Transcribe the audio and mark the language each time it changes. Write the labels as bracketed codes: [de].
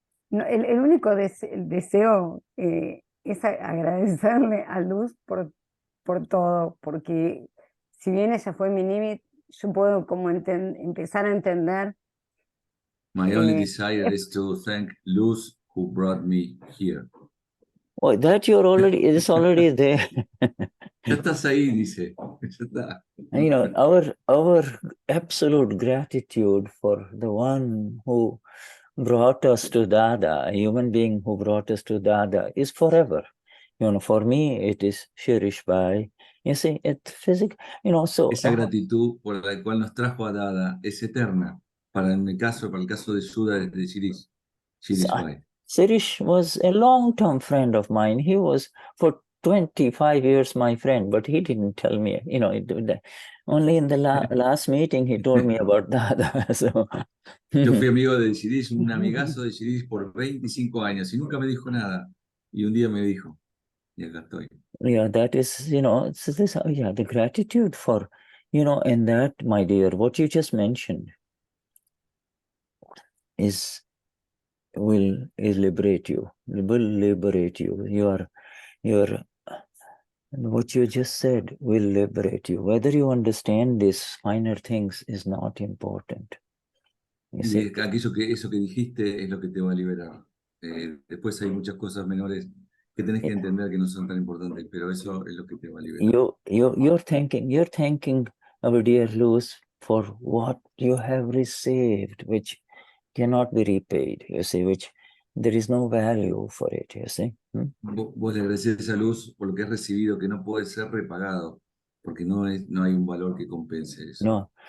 [es] No, el único deseo es agradecerle a Luz por todo, porque si bien ella fue mi límite, yo puedo como empezar a entender. [en] My only desire is to thank Luz who brought me here. Oh, that it's already there. [es] Ya estás ahí, dice. Ya está. [en] Our absolute gratitude for the one who brought us to Dada, a human being who brought us to Dada, is forever. For me, it is Shirish Bhai. You see, it's physical, so... [es] Esa gratitud por la cual nos trajo a Dada es eterna. Para el caso de Shuddha, de Shirish Bhai. [en] Shirish was a long-term friend of mine. He was for 25 years my friend, but he didn't tell me, only in the last meeting he told me about Dada. So. [es] Yo fui amigo de Shirish, un amigazo de Shirish por 25 años y nunca me dijo nada. Y un día me dijo, y acá estoy. [en] Yeah, that is, it's this, the gratitude for, and that, my dear, what you just mentioned will liberate you. Will liberate you. Your And what you just said will liberate you. Whether you understand these finer things is not important. You see? [es] Y eso que dijiste es lo que te va a liberar. Después hay muchas cosas menores que tenés que entender que no son tan importantes, pero eso es lo que te va a liberar. [en] You're thanking our dear Luz for what you have received, which cannot be repaid, you see, which there is no value for it, you see. [es] Vos le agradecés a Luz por lo que has recibido, que no puede ser repagado, porque no hay un valor que compense eso.